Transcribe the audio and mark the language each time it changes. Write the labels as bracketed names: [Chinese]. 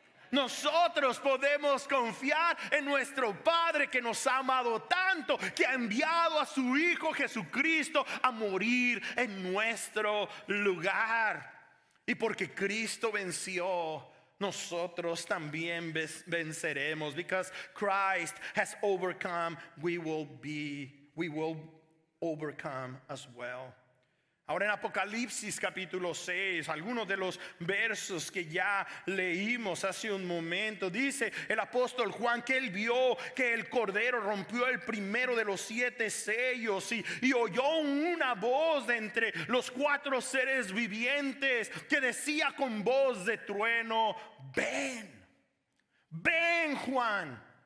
[Spanish] Nosotros podemos confiar en nuestro Padre que nos ha amado tanto, que ha enviado a su Hijo Jesucristo a morir en nuestro lugar. Y porque Cristo venció, nosotros también venceremos. [English] Because Christ has overcome, we will overcome as well. [Spanish] Ahora en Apocalipsis capítulo 6, algunos de los versos que ya leímos hace un momento, dice el apóstol Juan que él vio que el Cordero rompió el primero de los 7 sellos y oyó una voz de entre los 4 seres vivientes que decía con voz de trueno: ven, ven Juan.